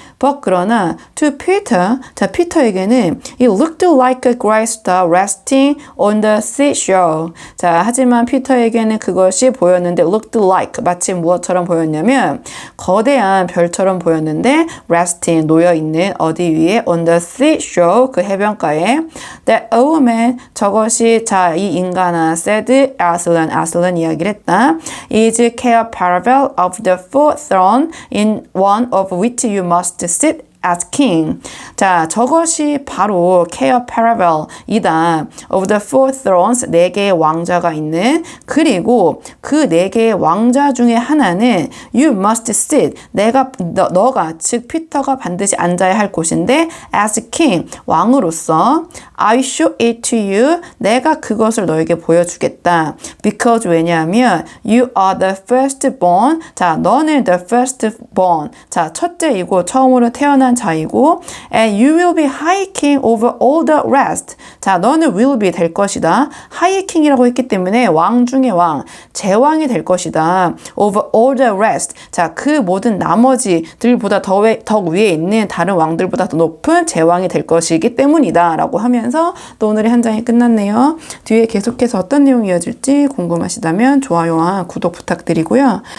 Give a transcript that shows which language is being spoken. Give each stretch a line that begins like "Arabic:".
English: But
Korean: 그러나
English: to Peter,
Korean: 자 피터에게는
English: it looked like a great star resting on the seashore.
Korean: 자 하지만 피터에게는 그것이 보였는데
English: looked like
Korean: 마치 무엇처럼 보였냐면 거대한 별처럼 보였는데
English: resting
Korean: 놓여 있는 어디 위에
English: on the seashore
Korean: 그 해변가에
English: that old man
Korean: 저것이 자 이 인간아
English: said Aslan
Korean: 이야기를 했다.
English: is a parable of the fourth throne in one of which you must sit as king.
Korean: 자, 저것이 바로 care parable이다.
English: Of the four thrones,
Korean: 4개의 왕자가 있는 그리고 그 4개의 왕자 중에 하나는
English: you must sit.
Korean: 너가 즉 피터가 반드시 앉아야 할 곳인데
English: as king,
Korean: 왕으로서
English: I show it to you.
Korean: 내가 그것을 너에게 보여주겠다.
English: Because
Korean: 왜냐하면
English: you are the firstborn.
Korean: 자, 너는
English: the firstborn.
Korean: 자, 첫째이고 처음으로 태어난 자이고
English: and you will be high king over all the rest.
Korean: 자, 너는
English: will be
Korean: 될 것이다.
English: high king
Korean: 이라고 했기 때문에 왕 중에 왕, 제왕이 될 것이다.
English: over all the rest.
Korean: 자, 그 모든 나머지들보다 더 위에 있는 다른 왕들보다 더 높은 제왕이 될 것이기 때문이다. 라고 하면서 또 오늘의 한 장이 끝났네요. 뒤에 계속해서 어떤 내용이 이어질지 궁금하시다면 좋아요와 구독 부탁드리고요.